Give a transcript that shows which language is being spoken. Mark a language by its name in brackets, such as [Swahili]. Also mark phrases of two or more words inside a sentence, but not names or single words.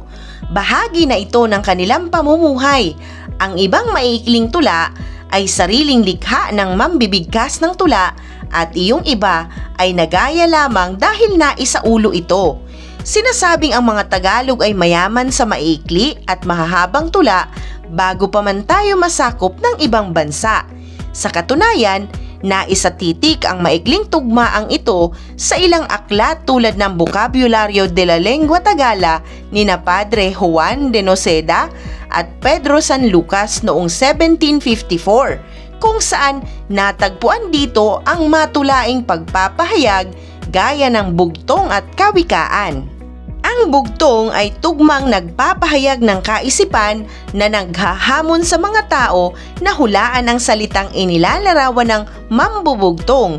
[Filipino] Bahagi na ito ng kanilang pamumuhay. Ang ibang maiikling tula ay sariling likha ng mambibigkas ng tula at iyong iba ay nagaya lamang dahil naisaulo ito. Sinasabing ang mga Tagalog ay mayaman sa maiikli at mahahabang tula bago pa man tayo masakop ng ibang bansa. Sa katunayan, naisatitik ang maikling tugmaang ito sa ilang aklat tulad ng Vocabulario de la Lengua Tagala ni na Padre Juan de Noceda at Pedro San Lucas noong 1754, kung saan natagpuan dito ang matulaing pagpapahayag gaya ng bugtong at kawikaan. Ang bugtong ay tugmang nagpapahayag ng kaisipan na naghahamon sa mga tao na hulaan ang salitang inilalarawan ng mambubugtong.